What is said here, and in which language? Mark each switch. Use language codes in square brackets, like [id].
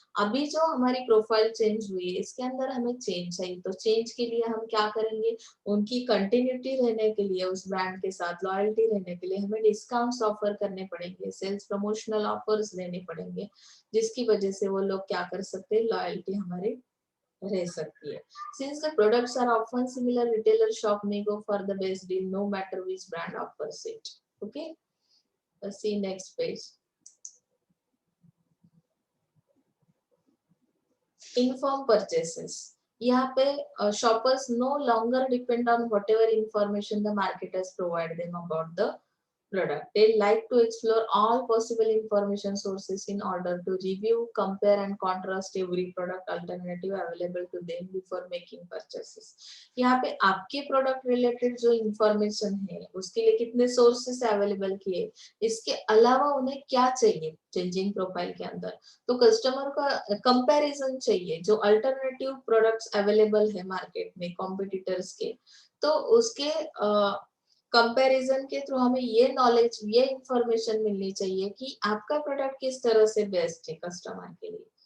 [hi] अभी जो हमारी प्रोफाइल चेंज हुई है इसके अंदर हमें चेंज चाहिए. तो चेंज के लिए हम क्या करेंगे, उनकी कंटिन्यूटी रहने के लिए, उस ब्रांड के साथ लॉयल्टी रहने के लिए हमें डिस्काउंट्स ऑफर करने पड़ेंगे, सेल्स प्रमोशनल ऑफर्स देने पड़ेंगे, जिसकी वजह से वो लोग क्या कर सकते हैं, लॉयल्टी हमारी रह सकती है. [en] Since the products are often similar, retailer shop may go for the best deal no matter which brand offers it. Okay, let's see next page. Inform purchases, [hi] यहाँ पे [en] Shoppers no longer depend on whatever information the marketers provide them about the product. They like to explore all possible information sources in order to review, compare and contrast every product alternative available to them before making purchases. [hi] यहाँ पे आपके product related जो information है उसके लिए कितने sources available किए, इसके अलावा उन्हें क्या चाहिए चेंजिंग प्रोफाइल के अंदर, तो कस्टमर का कंपैरिजन चाहिए जो अल्टरनेटिव प्रोडक्ट्स अवेलेबल है मार्केट में कॉम्पिटिटर्स के, तो उसके कंपैरिजन के थ्रू हमें ये नॉलेज ये इंफॉर्मेशन मिलनी चाहिए कि आपका प्रोडक्ट किस तरह से बेस्ट है कस्टमर के लिए।